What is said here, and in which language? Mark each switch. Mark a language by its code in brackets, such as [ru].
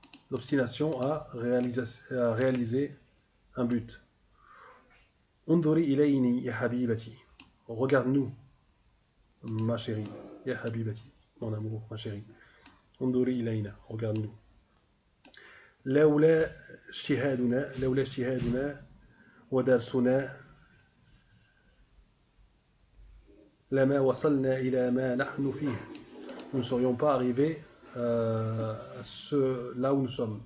[fr] L'obstination à réaliser un but. [ar] انظري إليني يا حبيبتي. [fr] Regarde-nous ma chérie. [ar] يا حبيبتي, [fr] mon amour, ma chérie. [ar] انظري إلينا, [fr] regarde-nous. [ar] لولا اجتهادنا ودرسنا لما وصلنا إلى ما نحن فيه. [fr] Nous ne serions pas arrivés là où nous sommes.